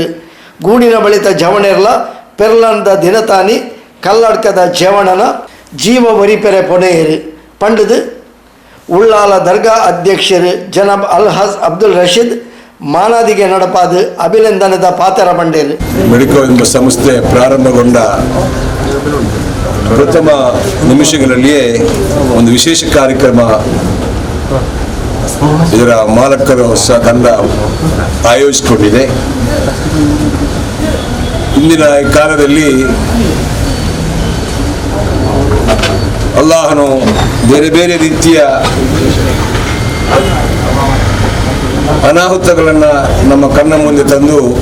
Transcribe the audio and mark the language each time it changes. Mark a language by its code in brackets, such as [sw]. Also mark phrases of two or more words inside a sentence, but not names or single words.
[tcy] ಗೂಡಿನ ಬಳಿತ ಜವಣೆರ್ಲ ಪೆರ್ಲಂದ ದಿನತಾನಿ ಕಲ್ಲಡ್ಕದ ಜವಣನ ಜೀವ ವರಿಪೆರೆ ಪೊನೆಯರು ಪಂಡದು ಉಳ್ಳಾಲ ದರ್ಗಾ ಅಧ್ಯಕ್ಷರು ಜನಾಬ್ ಅಲ್ಹಾಜ್ ಅಬ್ದುಲ್ ರಶೀದ್ ಮಾನಾದಿಗೆ ನಡಪಾದ ಅಭಿನಂದನದ ಪಾತ್ರ ಬಂಡೇರು. [kn] ಮೆಡಿಕೋ ಎಂಬ ಸಂಸ್ಥೆ ಪ್ರಾರಂಭಗೊಂಡ ಪ್ರಥಮ ನಿಮಿಷಗಳಲ್ಲಿಯೇ ಒಂದು ವಿಶೇಷ ಕಾರ್ಯಕ್ರಮ ಇದರ ಮಾಲಕರು ಸಹ ತಂಡ ಆಯೋಜಿಸಿಕೊಂಡಿದೆ. ಇಂದಿನ ಕಾಲದಲ್ಲಿ ಅಲ್ಲಾಹನು ಬೇರೆ ಬೇರೆ ರೀತಿಯ ಅನಾಹುತಗಳನ್ನು ನಮ್ಮ ಕಣ್ಣ ಮುಂದೆ ತಂದು